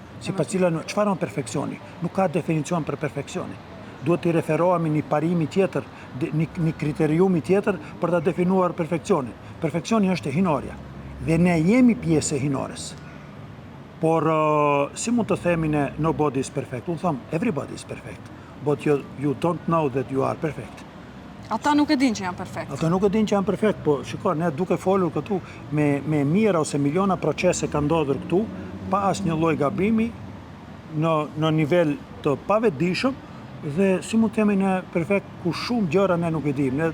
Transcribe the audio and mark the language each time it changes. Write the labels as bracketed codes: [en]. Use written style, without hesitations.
[sq] Sipas cilën çfarë është perfeksioni? Nuk ka definicion për perfeksionin. Duhet të referohemi një parimi tjetër, një kriteriumi tjetër për ta definuar perfeksionin. Perfeksioni është e hinorja. Dhe ne jemi pjesë e hinores. Por si mund të themi ne [en] nobody is perfect? [sq] Unë thëmë, [en] everybody is perfect, but you don't know that you are perfect. [sq] Ata nuk e din që janë perfekt. Ata nuk e din që janë perfekt, po shiko, ne duke folur këtu me mijëra ose miliona procese ka ndodhur këtu, pa asnjë lloj gabimi, në nivel të pavetdijshëm, dhe si mund të themi ne perfekt ku shumë gjëra ne nuk e dim.